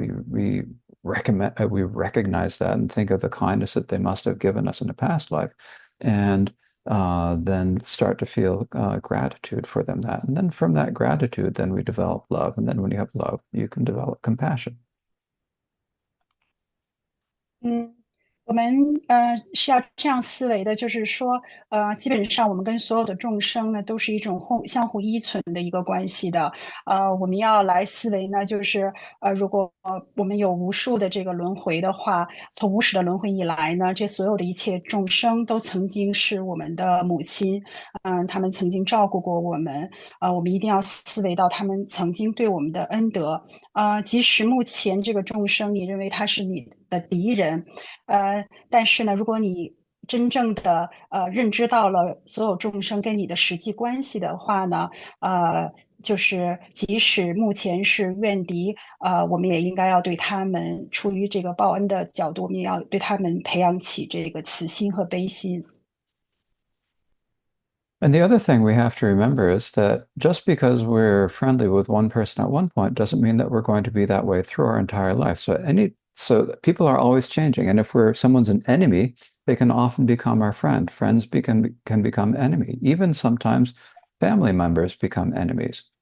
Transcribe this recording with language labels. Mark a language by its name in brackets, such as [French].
[English] We recognize that and think of the kindness that they must have given us in a past life, and then start to feel gratitude for them. And then from that gratitude, then we develop love, and then when you have love, you can develop compassion. [Chinese] 嗯，我们是要这样思维的，就是说，基本上我们跟所有的众生呢，都是一种相互依存的一个关系的。我们要来思维呢，就是如果我们有无数的这个轮回的话，从无始的轮回以来呢，这所有的一切众生都曾经是我们的母亲，他们曾经照顾过我们，我们一定要思维到他们曾经对我们的恩德，即使目前这个众生，你认为他是的敌人。但是呢，如果你真正的认知到了所有众生跟你的实际关系的话呢，就是即使目前是怨敌，我们也应该要对他们出于这个报恩的角度，我们也要对他们培养起这个慈心和悲心。 [English] And the other thing we have to remember is that just because we're friendly with one person at one point doesn't mean that we're going to be that way through our entire life. So people are always changing. And if someone's an enemy, they can often become our friend. Friends can become enemy. Even sometimes family members become enemies.